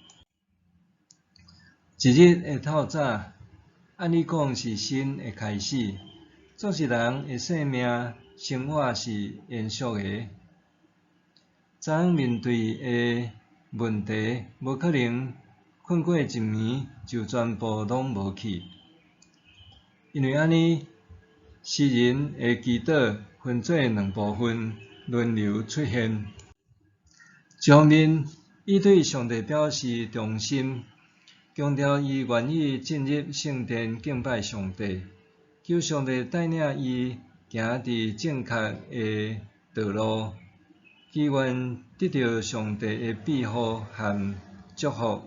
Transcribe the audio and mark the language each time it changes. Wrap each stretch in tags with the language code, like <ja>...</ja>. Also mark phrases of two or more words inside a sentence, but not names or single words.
<nan>一日的透早，按理讲是新的开始，做一人的生命生活是延续的。昨面对的问题，无可能困过一暝就全部拢无去，因为安尼，诗人的祈祷分做两部分，轮流出现。一方面，伊对上帝表示忠心。强调伊愿意进入圣殿敬拜上帝，求上帝带领伊行伫正确的道路，祈愿得到上帝的庇护和祝福。</nan>